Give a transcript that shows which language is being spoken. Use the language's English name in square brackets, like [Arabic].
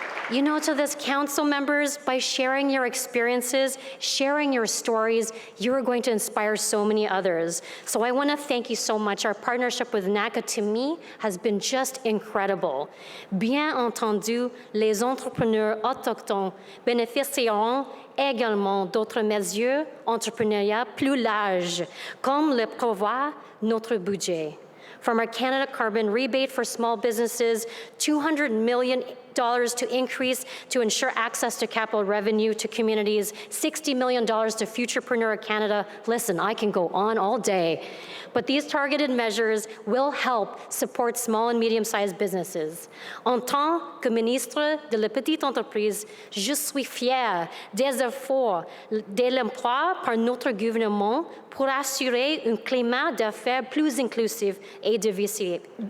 [English] You know, to this council members, by sharing your experiences, sharing your stories, you're going to inspire so many others. So I want to thank you so much. Our partnership with NACCA, to me, has been just incredible. [French] Bien entendu, les entrepreneurs autochtones bénéficieront également d'autres mesures entrepreneuriales plus larges, comme le prévoit notre budget. [English] From our Canada Carbon Rebate for small businesses, $200 million to increase to ensure access to capital revenue to communities, $60 million to Futurepreneur Canada. Listen, I can go on all day. But these targeted measures will help support small and medium-sized businesses. [French] En tant que ministre de la petite entreprise, je suis fière des efforts de l'emploi par notre gouvernement pour assurer un climat d'affaires plus inclusif et diversifié.